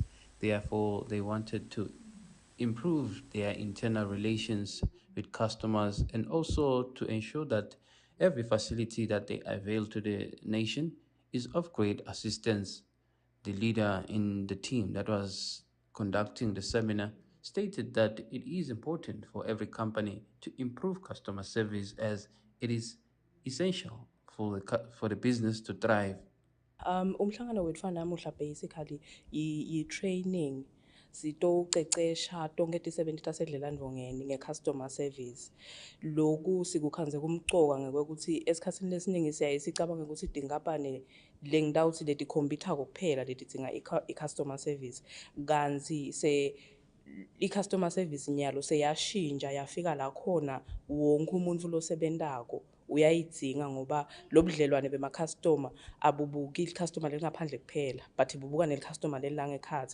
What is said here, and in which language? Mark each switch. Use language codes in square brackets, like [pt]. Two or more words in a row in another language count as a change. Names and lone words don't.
[en] Therefore, they wanted to improve their internal relations with customers and also to ensure that every facility that they avail to the nation is of great assistance. The leader in the team that was conducting the seminar stated that it is important for every company to improve customer service as it is essential for the business to thrive. [ss] Umhlangano wethu namuhla basically i-training sitocecesha tonke tisebenti tasedlelandvongeni nge- [en] customer service. [ss] Loku sikukhandze kumcoka ngekuthi esikhatsini lesiningi siyaye sicabanga ukuthi tinkampani lengitawutsi letikhombithako kuphela letidzinga i- [en] customer service. [ss] Kanti i- [en] customer service [ss] nyalo seyashintsha yafika la khona wonke umuntu losebentako uyayidzinga ngoba lobudlelwane bema-customer abubuki il-customer lelingaphandle kuphela but bubuka nel-customer lelangekhatsi.